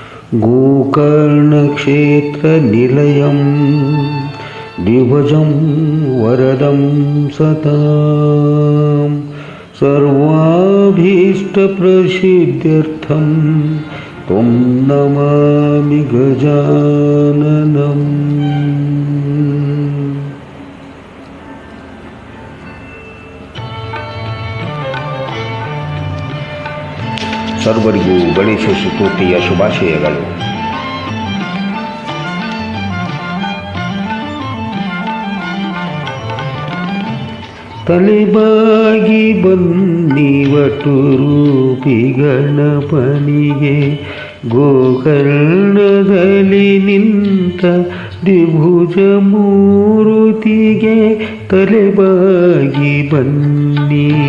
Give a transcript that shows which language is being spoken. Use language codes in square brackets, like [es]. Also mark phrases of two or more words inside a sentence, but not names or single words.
[sa] गोकर्णक्षेत्रनिलयं द्विभुजं वरदं सतां सर्वाभीष्टप्रसिद्ध्यर्थं त्वं नमामि गजाननम्। [kn] ಸರ್ವರಿಗೂ ಗಣೇಶ ಚತುರ್ಥಿಯ ಶುಭಾಶಯಗಳು. ತಲೆಬಾಗಿ ಬನ್ನಿವಟು ರೂಪಿ ಗಣಪನಿಗೆ ಗೋಕರ್ಣದಲ್ಲಿ ನಿಂತ ದ್ವಿಭುಜ ಮೂರುತಿಗೆ ತಲೆಬಾಗಿ ಬನ್ನಿ.